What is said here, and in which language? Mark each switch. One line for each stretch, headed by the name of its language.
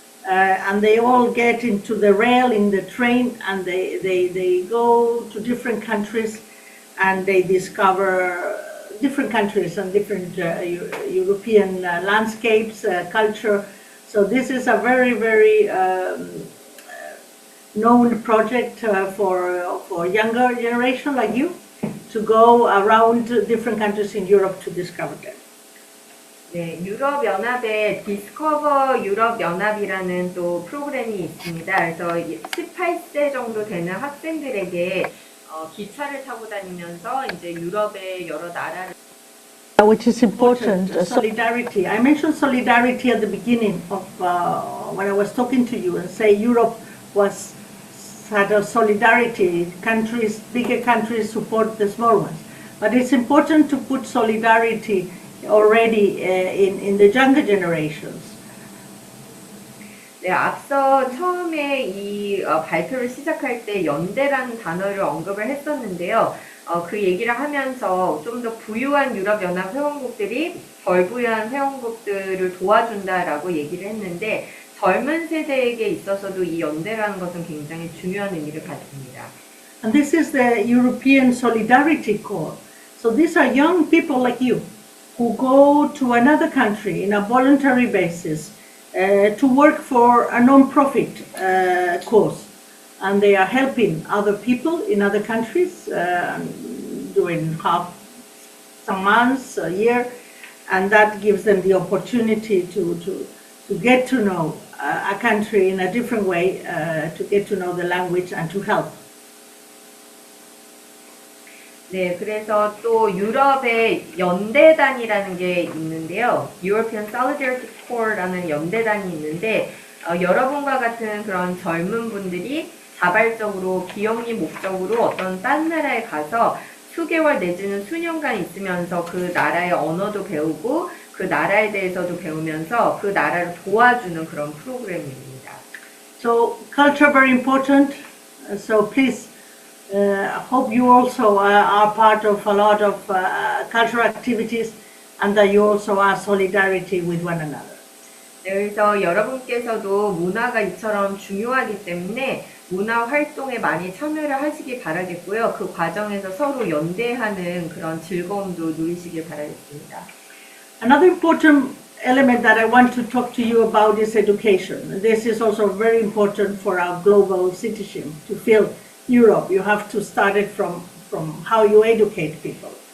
English: And they all get into the rail, in the train, and they go to different countries and they discover different countries and different European landscapes, culture. So this is a very, very known project for younger generation like you to go around different countries in Europe to discover them.
Korean: 네, 유럽연합에 디스커버 유럽연합이라는 또 프로그램이 있습니다. 그래서 18세 정도 되는 학생들에게 기차를 타고 다니면서 이제 유럽의 여러 나라를
English: which is important, solidarity. I mentioned solidarity at the beginning of when I was talking to you and say Europe had a solidarity. Countries, bigger countries support the small ones. But it's important to put solidarity already in the younger generations.
Korean: 네, 앞서 처음에 이 발표를 시작할 때 연대라는 단어를 언급을 했었는데요. 그 얘기를 하면서 좀 더 부유한 유럽연합 회원국들이 덜 부유한 회원국들을 도와준다라고 얘기를 했는데 젊은 세대에게 있어서도 이 연대라는 것은 굉장히 중요한 의미를 가집니다.
English: And this is the European Solidarity Corps. So these are young people like you who go to another country in a voluntary basis to work for a non-profit cause. And they are helping other people in other countries during some months, a year, and that gives them the opportunity to get to know a country in a different way, to get to know the language and to help.
Korean: 네, 그래서 또 유럽의 연대단이라는 게 있는데요. European Solidarity Corps라는 연대단이 있는데 여러분과 같은 그런 젊은 분들이 자발적으로 비영리 목적으로 어떤 딴 나라에 가서 수개월 내지는 수년간 있으면서 그 나라의 언어도 배우고 그 나라에 대해서도 배우면서 그 나라를 도와주는 그런 프로그램입니다.
English: So culture very important. So please, hope you also are part of a lot of cultural activities and that you also are solidarity with one another.
Korean: 네, 그래서 여러분께서도 문화가 이처럼 중요하기 때문에 문화 활동에 많이 참여를 하시기 바라겠고요. 그 과정에서 서로 연대하는 그런 즐거움도 누리시길 바라겠습니다.
English: Another important element that I want to talk to you about is education. This is also very important for our global citizenship. To feel Europe, you have to start it from how you educate people.